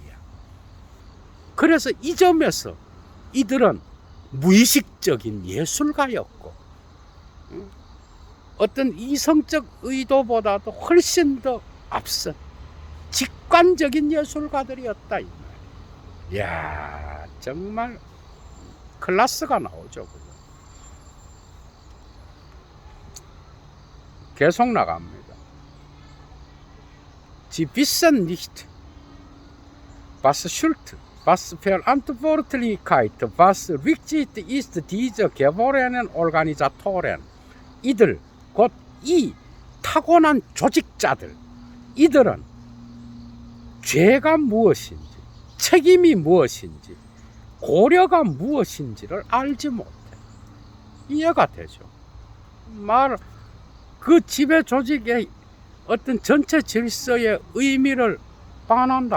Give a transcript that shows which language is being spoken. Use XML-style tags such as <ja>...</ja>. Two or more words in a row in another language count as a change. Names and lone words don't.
<ko>그래서 이 점에서 이들은 무의식적인 예술가였고, 어떤 이성적 의도보다도 훨씬 더 앞선 직관적인 예술가들이었다 이 말이야. 이야, 정말 클래스가 나오죠. 계속 나갑니다.</ko> <de>Sie wissen nicht, was Schuld, was Verantwortlichkeit, was wichtig ist, diese geborenen Organisatoren.</de> <ko>이들, 곧 이 타고난 조직자들, 이들은 죄가 무엇인지, 책임이 무엇인지, 고려가 무엇인지를 알지 못해. 이해가 되죠. 그 지배 조직의 어떤 전체 질서의 의미를 반한다.</ko>